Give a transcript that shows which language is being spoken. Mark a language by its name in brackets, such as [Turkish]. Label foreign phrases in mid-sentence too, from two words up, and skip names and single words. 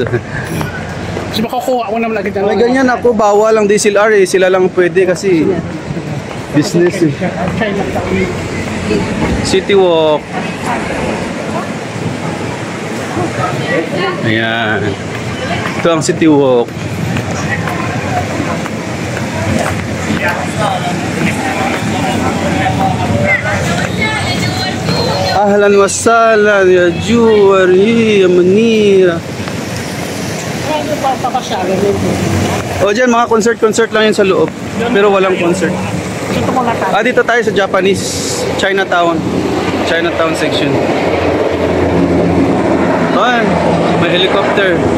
[Filipino] Kasi makukuha ko naman agad. May ganyan ako, bawal ang DSLR eh. Sila lang pwede kasi business eh. City Walk. Ayan. Ito ang City Walk. [Arabic] أهلا وسهلا يا جواري يا منيرة. [Filipino] O dyan, mga concert lang yun sa loob. Pero walang concert. Dito tayo sa [English] Japanese Chinatown section. [Filipino] Ay, may helicopter.